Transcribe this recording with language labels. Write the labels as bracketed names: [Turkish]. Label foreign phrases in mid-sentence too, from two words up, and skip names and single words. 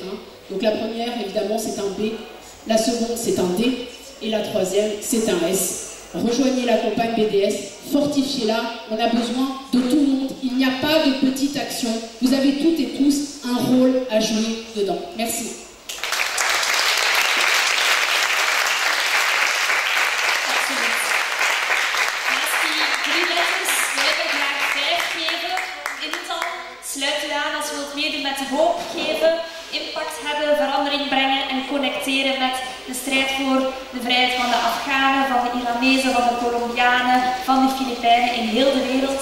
[French] Donc la première, évidemment, c'est un B. La seconde, c'est un D. Et la troisième, c'est un S. Rejoignez la campagne BDS, fortifiez-la, on a besoin de tout le monde, il n'y a pas de petite action, vous avez toutes et tous un rôle à jouer dedans. Merci. [Dutch] Sluit u aan als u wilt meedoen met hoop geven, impact hebben, verandering brengen en connecteren met de strijd voor de vrijheid van de Afghanen, van de Iranezen, van de Colombianen, van de Filipijnen in heel de wereld.